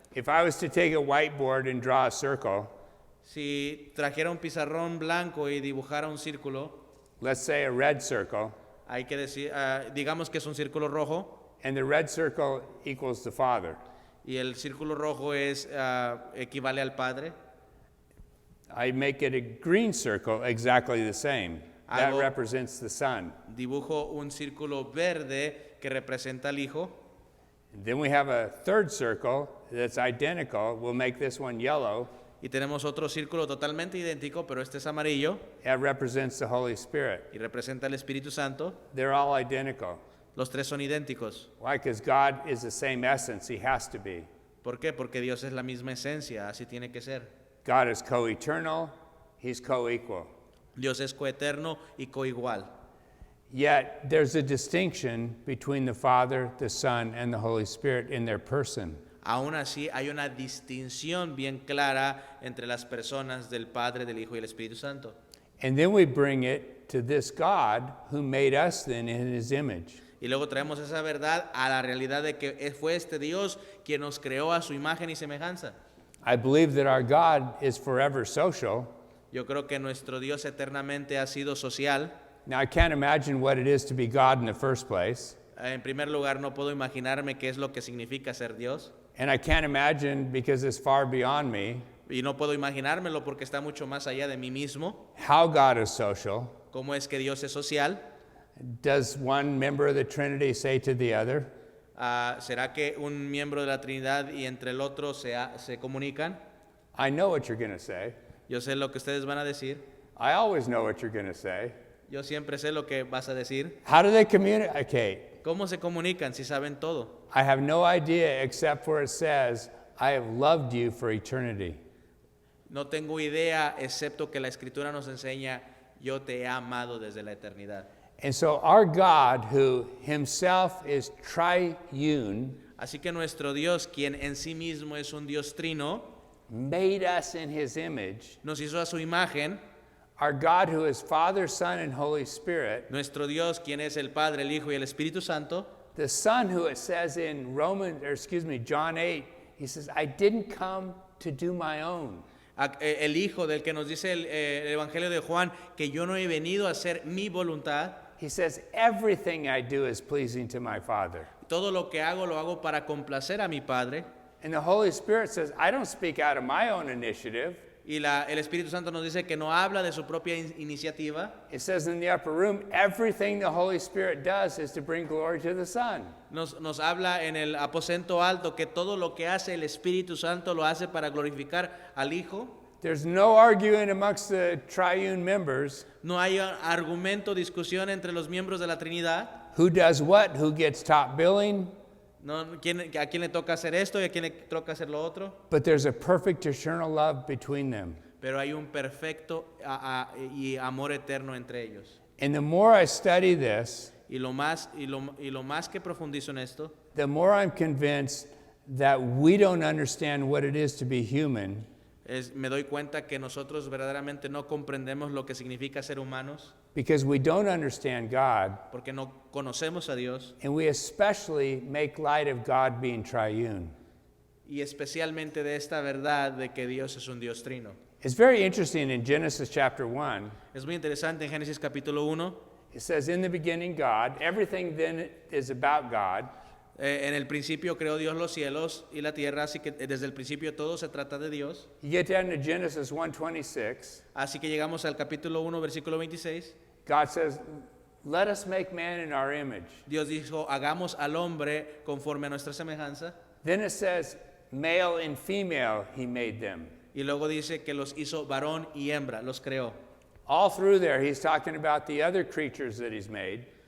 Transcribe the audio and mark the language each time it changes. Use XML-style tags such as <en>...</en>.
<en>If I was to take a whiteboard and draw a circle,</en> <es>Si trajera un pizarrón blanco y dibujara un círculo,</es> <en>let's say a red circle,</en> <es>hay que decir, digamos que es un círculo rojo</es> <en>and the red circle equals the Father,</en> <es>y el círculo rojo equivale al Padre.</es> <en>I make it a green circle exactly the same. That</en> <es>Hago-</es> <en>represents the Son.</en> <es>Dibujo un círculo verde que representa al Hijo.</es> <en>Then we have a third circle that's identical. We'll make this one yellow.</en> <es>Y tenemos otro círculo totalmente idéntico, pero este es amarillo</es> <en>That represents the Holy Spirit.</en> <es>y representa al Espíritu Santo.</es> <en>They're all identical.</en> <es>Los tres son idénticos.</es> <en>Why? Because God is the same essence. He has to be.</en> <es>¿Por qué? Porque Dios es la misma esencia, así tiene que ser.</es> <en>God is co-eternal. He's co-equal.</en> <es>Dios es coeterno y coigual.</es> <en>Yet there's a distinction between the Father, the Son, and the Holy Spirit in their person.</en> <es>Aún así, hay una distinción bien clara entre las personas del Padre, del Hijo y el Espíritu Santo.</es> <en>And then we bring it to this God who made us then in His image.</en> <es>Y luego traemos esa verdad a la realidad de que fue este Dios quien nos creó a su imagen y semejanza.</es> <en>I believe that our God is forever social.</en> <es>Yo creo que nuestro Dios eternamente ha sido social.</es> <en>Now, I can't imagine what it is to be God in the first place.</en> <es>En primer lugar, no puedo imaginarme qué es lo que significa ser Dios.</es> <en>And I can't imagine, because it's far beyond me,</en> <es>Y no puedo imaginármelo porque está mucho más allá de mí mismo.</es> <en>how God is social.</en> <es>¿Cómo es que Dios es social?</es> <en>Does one member of the Trinity say to the other?</en> <es>¿Será que un miembro de la Trinidad y entre el otro se comunican?</es> <en>I know what you're going to say.</en> <es>Yo sé lo que ustedes van a decir.</es> <en>I always know what you're going to say.</en> <es>Yo siempre sé lo que vas a decir.</es> <en>How do they communicate?</en> <es>¿Cómo se comunican si saben todo?</es> <en>I have no idea except for it says, I have loved you for eternity.</en> <es>No tengo idea, excepto que la Escritura nos enseña, yo te he amado desde la eternidad.</es> <en>And so our God, who himself is triune,</en> <es>Así que nuestro Dios, quien en sí mismo es un Dios trino,</es> <en>made us in his image,</en> <es>nos hizo a su imagen,</es> <en>our God who is Father, Son, and Holy Spirit,</en> <es>nuestro Dios, quien es el Padre, el Hijo y el Espíritu Santo,</es> <en>the Son who it says in John 8, he says, I didn't come to do my own.</en> <es>El Hijo del que nos dice el Evangelio de Juan, que yo no he venido a hacer mi voluntad.</es> <en>He says, everything I do is pleasing to my Father.</en> <es>Todo lo que hago lo hago para complacer a mi Padre.</es> <en>And the Holy Spirit says, I don't speak out of my own initiative.</en> <es>Y el Espíritu Santo nos dice que no habla de su propia iniciativa.</es> <en>It says in the upper room, everything the Holy Spirit does is to bring glory to the Son.</en> <es>Nos habla en el aposento alto que todo lo que hace el Espíritu Santo lo hace para glorificar al Hijo.</es> <en>There's no arguing amongst the triune members.</en> <es>No hay argumento, discusión entre los miembros de la Trinidad.</es> <en>Who does what, who gets top billing.</en> <es>No, a quién le toca hacer esto y a quién le toca hacer lo otro.</es> <en>But there's a perfect eternal love between them.</en> <es>Pero hay un perfecto y amor eterno entre ellos.</es> <en>And the more I study this,</en> <es>Y lo más que profundizo en esto,</es> <en>the more I'm convinced that we don't understand what it is to be human.</en> <es>Me doy cuenta que nosotros verdaderamente no comprendemos lo que significa ser humanos,</es> <en>Because we don't understand God,</en> <es>porque no conocemos a Dios,</es> <en>and we especially make light of God being triune.</en> <es>y especialmente de esta verdad de que Dios es un Dios trino.</es> <en>It's very interesting in Genesis chapter 1.</en> <es>Es muy interesante en Génesis capítulo 1.</es> <en>It says, in the beginning, God. Everything then is about God.</en> <es>En el principio creó Dios los cielos y la tierra, así que desde el principio todo se trata de Dios.</es> <en>You get down to Genesis 1:26.</en> <es>Así que llegamos al capítulo 1, versículo 26.</es> <en>God says, let us make man in our image.</en> <es>Dios dijo, hagamos al hombre conforme a nuestra semejanza.</es> <en>Then it says, male and female he made them.</en> <es>Y luego dice que los hizo varón y hembra, los creó.</es> <en>All through there, he's talking about the other creatures that he's made.</en>